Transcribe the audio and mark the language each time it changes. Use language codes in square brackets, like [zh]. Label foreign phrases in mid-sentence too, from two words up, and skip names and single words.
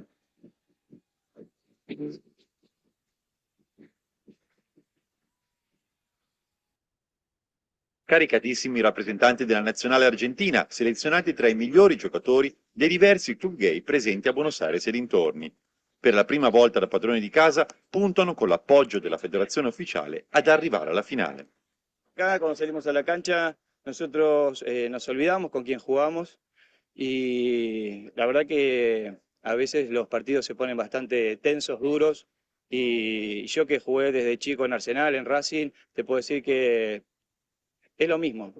[it] Caricatissimi i rappresentanti della nazionale argentina, selezionati tra i migliori giocatori dei diversi club gay presenti a Buenos Aires e dintorni. Per la prima volta da padroni di casa puntano con l'appoggio della federazione ufficiale ad arrivare alla finale. [es] Acá cuando salimos a la cancha, nosotros nos olvidamos con quién jugamos y la verdad que a veces los partidos se ponen bastante tensos, duros y yo que jugué desde chico en Arsenal, en Racing, te puedo decir que es lo mismo.